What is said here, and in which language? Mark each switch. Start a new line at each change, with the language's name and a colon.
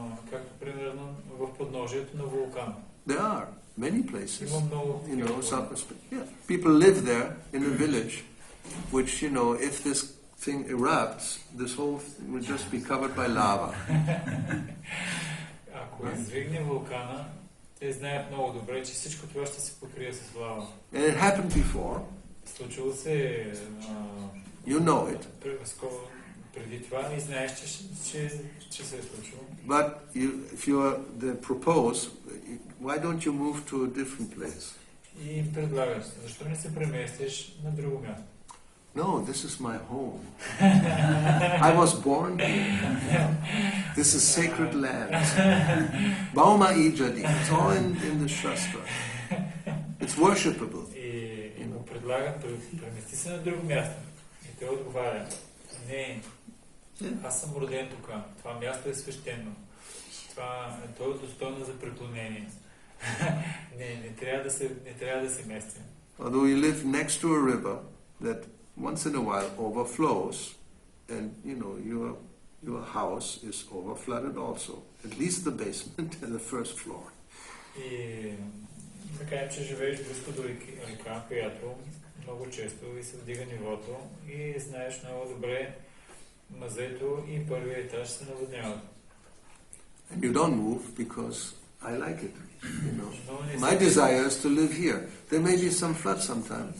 Bulgarian: Както примерно в подножието на вулкан.
English: There are many places.
Bulgarian: Има много
English: people live there in a village, which, if this thing erupts, this whole thing will just be covered by lava.
Bulgarian: Ако извигне вулкана, те знаят много добре, че всичко това ще се покрие с лава.
English: And it happened before.
Bulgarian: Случило се
English: You know it.
Bulgarian: Преди това и знаеш, че се е случило.
English: But if you are the propose, why don't you move to a different place?
Bulgarian: И им предлагаш, защо не се преместиш на друго място?
English: No, this is my home. I was born here. This is sacred land. Bauma ijadi. It's all in the Shastra. It's worshipable.
Bulgarian: И му предлагат, премести се на друго място. И той отговаря, не, аз съм роден тук. Това място е свещено. То е достойно за преклонение. не трябва да се местим.
English: Although you live next to a river that once in a while overflows, and your house is overflooded also. At least the basement and the first floor.
Bulgarian: И да кажем, че живееш близко до река, която много често и се вдига нивото и знаеш много добре мазето и първият етаж се наводняват.
English: And you don't move because I like it. My desire is to live here. There may be some flood sometime.